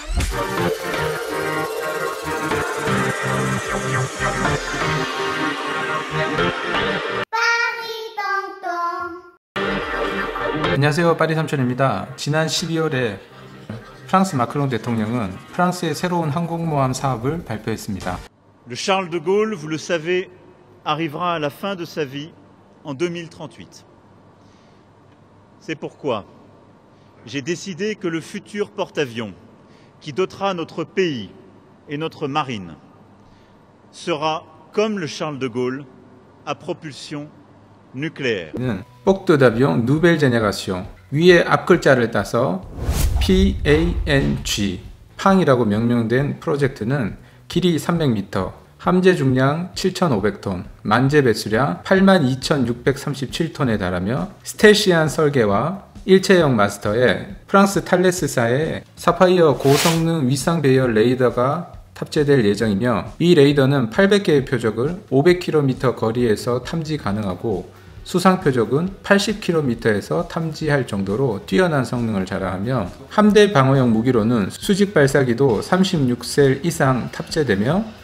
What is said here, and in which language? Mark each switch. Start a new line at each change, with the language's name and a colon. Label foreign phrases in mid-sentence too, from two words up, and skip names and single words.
Korean: 안녕하세요, 파리삼촌입니다. 지난 12월에 프랑스 마크롱 대통령은 프랑스의 새로운 항공모함 사업을 발표했습니다.
French: Le Charles de Gaulle, vous le savez, arrivera à la fin de sa vie en 2038. C'est pourquoi j'ai décidé que le futur porte-avions qui dotera notre pays et notre marine sera, comme le Charles de Gaulle, à propulsion nucléaire. Porte d'avion Nouvelle Génération,
Korean: 위에 앞글자를 따서 PANG, 팡이라고 명명된 프로젝트는 길이 300m, 함재 중량 7,500톤, 만재 배수량 82,637톤에 달하며 스텔시한 설계와 일체형 마스터에 프랑스 탈레스사의 사파이어 고성능 위상 배열 레이더가 탑재될 예정이며, 이 레이더는 800개의 표적을 500km 거리에서 탐지 가능하고 수상 표적은 80km에서 탐지할 정도로 뛰어난 성능을 자랑하며, 함대 방어용 무기로는 수직 발사기도 36셀 이상 탑재되며